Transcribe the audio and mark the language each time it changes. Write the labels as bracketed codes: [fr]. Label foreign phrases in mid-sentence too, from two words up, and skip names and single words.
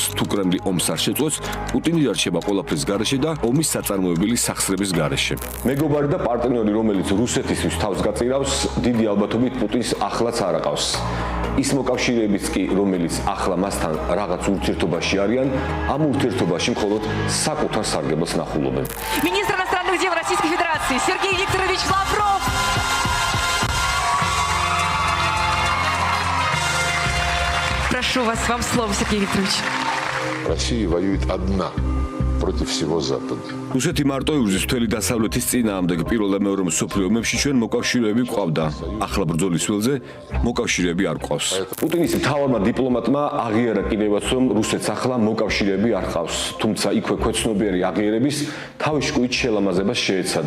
[ka] თუ კრემლი ომს არ შეწყვეტს, პუტინი დარჩება ყველაფრის გარეშე და ომის საწარმოებელი სახსრების გარეშე. მეგობარი და პარტნიორი, რომელიც რუსეთისთვის თავს გაწირავს, დიდი ალბათობით პუტინს ახლაც არ აყავს. ის მოკავშირეებიც კი, რომელიც ახლა მასთან რაღაც ურთიერთობაში არიან, ამ ურთიერთობაში მხოლოდ საკუთარ სარგებლოს ნახულობენ. [ru] Министр иностранных дел Российской Федерации Сергей Викторович Лавров. Прошу вас, вам слово, Сергей Викторович. Россия воюет одна против всего Запада. [ka] რუსეთი მარტო იბრძვის მთელი დასავლეთის წინააღმდეგ პირველ და მეორე მსოფლიო ომებში ჩვენ მოკავშირეები გვყავდა. ახლა ბრძოლის ველზე მოკავშირეები არ გვყავს. პუტინის მთავარმა დიპლომატმა აღიარა კიდევაც რომ რუსეთს ახლა მოკავშირეები არ ყავს. თუმცა იქვე ქვეცნობიერი აღიერების თავის შკუით შელამაზებას შეეცადა.